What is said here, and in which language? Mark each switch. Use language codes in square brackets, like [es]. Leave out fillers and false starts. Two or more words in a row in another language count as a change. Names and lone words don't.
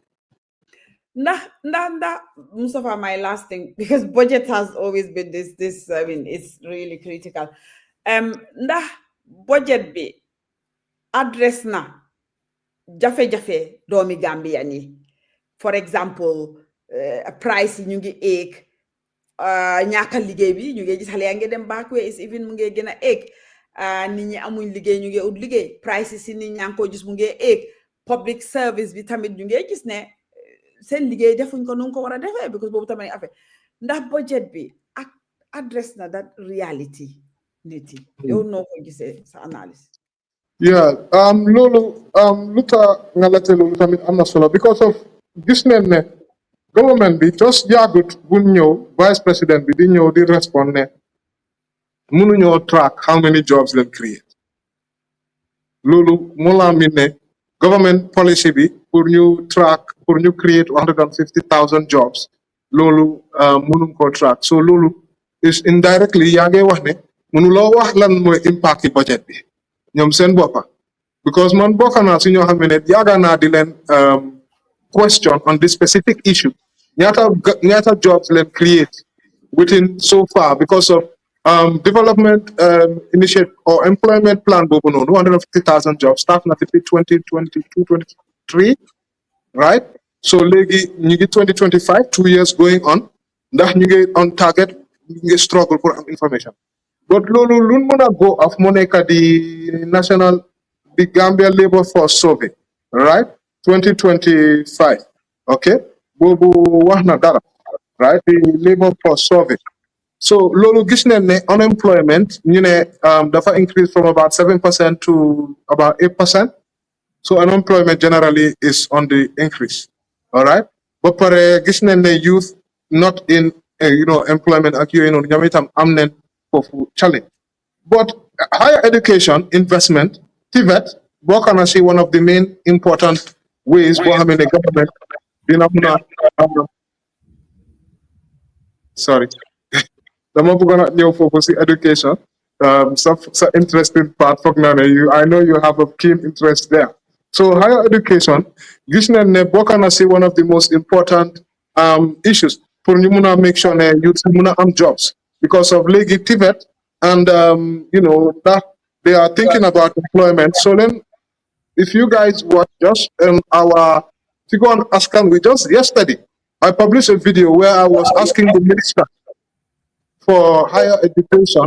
[en] Ndax Mustafa, my last thing, because budget has always been this I mean it's really critical [wo] ndax budget bi address na jafe-jafe doomi Gambia ni [en] for [wo] example price yi ñu ngi eeg ñaaka liggéey bi ñu ngi gis xale yaa ngi dem [en] back way is even [wo] mu ngi gën a eeg nit ñi amuñ liggéey ñu ngi ut liggéey price yi si nit ñaa ngi ko gis mu ngi eeg [en] public service [wo] bi tamit ñu ngi gis ne seen liggéey defuñ ko nu ko war a defee because boobu tamit affaire ndax budget bi ak address na [en] that reality [wo] nit yi yow noo ko gisee sa analyse. Yeah, lolu luta ngalate lolu tamit amna solo [en] because of [wo] gis nañ ne government bi just yaagut bu ñëw vice president bi di ñëw di respond ne mënu ñoo track [en] how many jobs they create [wo] lolu mo la mi ne [en] government policy [wo] bi pour ñu track pour ñu create 150,000 jobs lolu mënu ko track so lolu [en] is indirectly [wo] yaa ngi wax ne mënu loo wax lan mooy impact ci budget bi ñoom seen boppa because man bokk naa si ñoo xam ne yaaga naa di leen [en] question on this specific issue [wo] ñaata jobs leen [en] create within so far because of development initiative or employment plan [wo] boobu noonu 150,000 jobs start na depuis 2022-23 [en] right so [wo] léegi ñu ngi 2025 [en] 2 years going on [wo] ndax ñu ngi [en] on target [wo] ñu ngi struggle pour am information but lolu luñ mën a [en] go of [wo] moo nekk [en] the Gambia Labour Force Survey right 2025 okay [wo] boobu wax na dara [en] right the Labour Force Survey [wo] so lolu gis nañ ne unemployment ñu ne dafa [en] increase from about 7% to about 8%. So unemployment generally is on the increase. All right. But [wo] pare gis nañ ne [en] youth not in employment [wo] ak yooyu noonu ñoom itam am nañ foofu challenge. [en] But higher education investment, TVET, [wo] bokk na si [en] one of the main important ways [wo] boo xam ne government dina mun a sorry dama bëggoon a ñëw foofu si education sa interesting part foog naa ne [en] I know you have a keen interest there. So higher education, [wo] gis nañ ne bokk na si [en] one of the most important issues [wo] pour ñu mun a [en] make sure [wo] ne youth mun a am jobs because of léegi [en] TVET and that they are thinking about employment. So then, if you guys watch just our Tigo on Askan, we just yesterday I published a video where I was asking the minister for higher education.